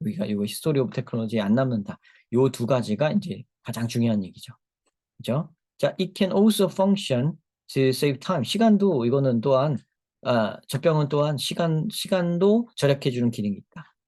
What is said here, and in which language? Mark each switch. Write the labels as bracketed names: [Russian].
[Korean] 여기가 이거 히스토리 오브 테크놀로지에 안 남는다. 요 두 가지가 이제 가장 중요한 얘기죠. 그죠? [English] 자, it can also function to save time. [Korean] 시간도 이거는 또한 젖병은 또한 시간도 절약해주는 기능이 있다.